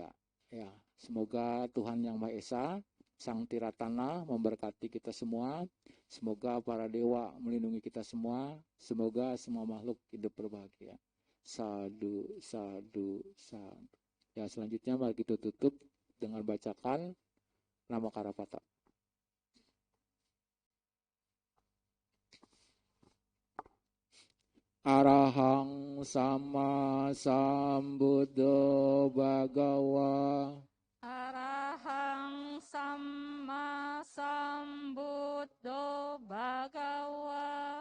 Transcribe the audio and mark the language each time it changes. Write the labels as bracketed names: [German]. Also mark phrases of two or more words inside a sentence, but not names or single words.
[Indonesian] Ya, semoga Tuhan Yang Maha Esa, Sang Tiratana memberkati kita semua. Semoga para dewa melindungi kita semua. Semoga semua makhluk hidup berbahagia. [Pali] Sadu, sadu, sadu. [Indonesian] Ya, selanjutnya mari kita tutup dengan bacakan nama Karapata. [Pali] Arahang sama sambuddho bhagawa. Arahang sama sambuddho bhagawa.